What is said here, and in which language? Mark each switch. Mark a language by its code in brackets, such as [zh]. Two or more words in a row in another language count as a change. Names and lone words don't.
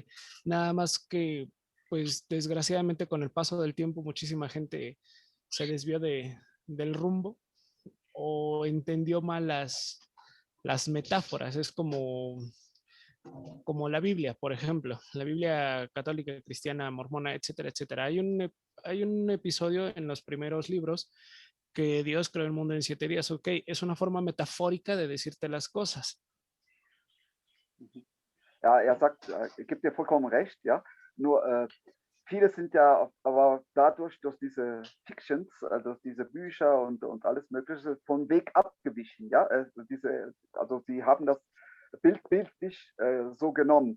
[es] Nada más que, pues, desgraciadamente con el paso del tiempo, muchísima gente se desvió del rumbo o entendió mal las metáforas. Es como la Biblia, por ejemplo, la Biblia católica, cristiana, mormona, etcétera, etcétera. Hay un episodio en los primeros libros que Dios creó el mundo en 7 días. Ok, es una forma metafórica de decirte las cosas. [de] Ja, er sagt, ich gebe dir vollkommen recht, ja. Nur viele sind ja aber dadurch, durch diese Fictions, durch diese Bücher und alles Mögliche vom Weg abgewichen, ja. Also sie haben das bildlich so genommen.